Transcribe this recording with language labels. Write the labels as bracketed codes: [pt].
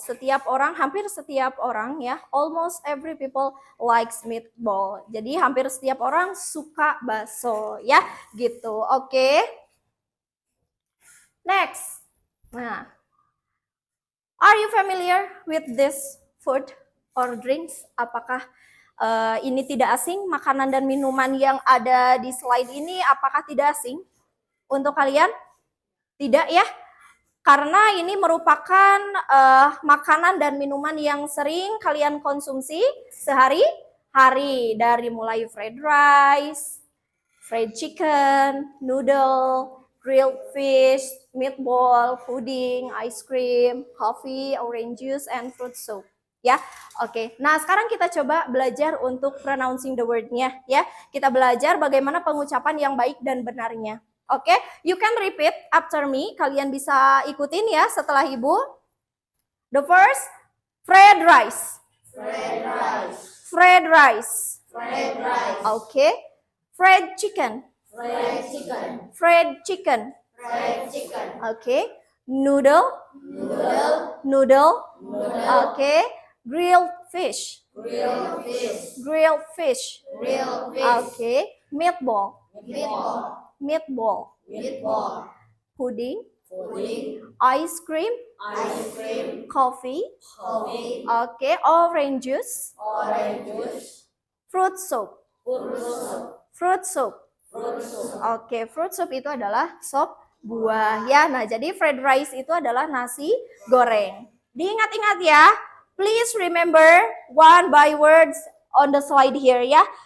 [id] Setiap orang, hampir setiap orang ya, [en] almost every people likes meatball. [id] Jadi hampir setiap orang suka bakso ya, gitu. Oke. Next. Nah. [en] Are you familiar with this food or drinks? [id] Apakah ini tidak asing? Makanan dan minuman yang ada di slide ini apakah tidak asing untuk kalian? Tidak ya, karena ini merupakan makanan dan minuman yang sering kalian konsumsi sehari-hari. [en] Dari mulai fried rice, fried chicken, noodle, grilled fish, meatball, pudding, ice cream, coffee, orange juice, and fruit soup. [id] Ya, oke. Nah, sekarang kita coba belajar untuk [en] pronouncing the word- [id] nya ya. Kita belajar bagaimana pengucapan yang baik dan benarnya. [en] Oke, you can repeat after me. [id] Kalian bisa ikutin ya setelah Ibu. [en] The first, fried rice. Fried rice. Fried rice. Fried rice. Okay. Fried chicken. Fried chicken. Fried chicken. Fried chicken. Okay. Noodle. Noodle. Noodle. Noodle. Okay. Grilled fish. Grilled fish. Grilled fish. Grilled fish. Okay. Meatball. Meatball. Meatball. Meatball. Pudding. Pudding. Ice cream. Ice cream. Coffee. Coffee. Okay. Orange juice. Orange juice. Fruit soup. Fruit soup. Fruit soup. Fruit soup. [id] Oke, fruit soup itu adalah sop buah ya. Nah, jadi fried rice itu adalah nasi goreng. Diingat-ingat ya. [en] Please remember one by words on the slide here ya.